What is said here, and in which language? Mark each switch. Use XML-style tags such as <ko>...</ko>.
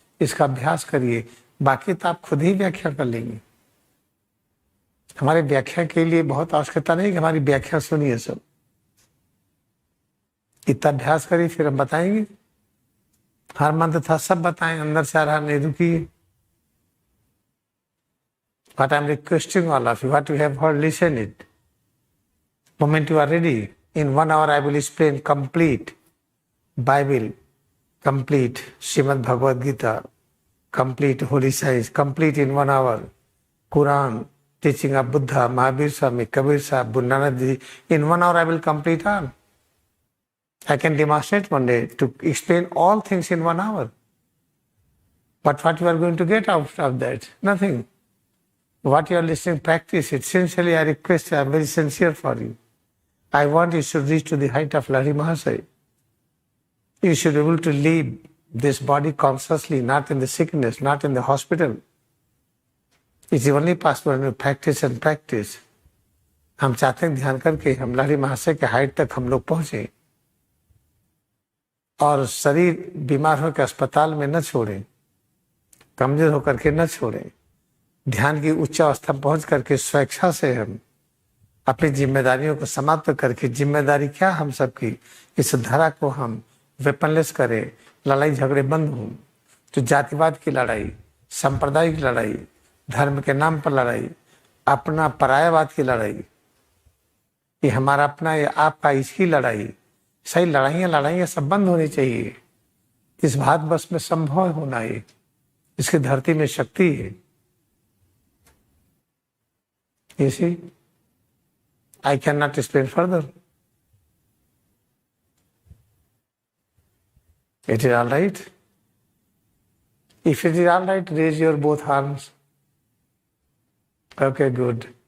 <hi>इसका अभ्यास करिए, बाकी तो आप खुद ही व्याख्या कर लेंगे। हमारे व्याख्या के लिए बहुत आवश्यकता नहीं कि हमारी व्याख्या सुनिए सब। इतना अभ्यास करिए, फिर हम बताएंगे। हर मंत्र था सब बताएं, अंदर से आ रहा नहीं, रुकिए।</hi> <en>What I'm requesting all of you, what you have heard, listen it. Moment you are ready, in 1 hour I will explain complete Bible, complete Srimad Bhagavad Gita, complete Holy Science, complete in 1 hour. Quran, teaching of Buddha, Mahavir Swami, Kabir Sahib, Guru Nanak Ji. In 1 hour I will complete all. I can demonstrate one day to explain all things in 1 hour. But what you are going to get out of that? Nothing. What you are listening, practice it. Sincerely, I request you, I am very sincere for you. I want you should reach to the height of Lahiri Mahasaya. You should be able to leave this body consciously, not in the sickness, not in the hospital. It's only possible when you practice and practice.</en> <hi>हम चाहते हैं ध्यान करके हम लहरी महाशय के height तक हम लोग पहुंचे और शरीर बीमार होकर अस्पताल में न छोड़ें, कमजोर होकर के न छोड़ें। ध्यान की उच्च अवस्था पहुंच करके स्वेच्छा से हम अपनी जिम्मेदारियों को समाप्त करके, जिम्मेदारी क्या हम सबकी, इस धरा को हम वेपनलेस करें, लड़ाई झगड़े बंद हों। तो जातिवाद की लड़ाई, सांप्रदायिक लड़ाई, धर्म के नाम पर लड़ाई, अपना परायावाद की लड़ाई, ये हमारा अपना ये आपका, इसकी लड़ाई, सही लड़ाइयाँ सब बंद होनी चाहिए। इस भारतवर्ष में संभव होना है, इसकी धरती में शक्ति है।</hi> <en>You see, I cannot explain further. It is all right. If it is all right, raise your both arms. Okay, good.</en>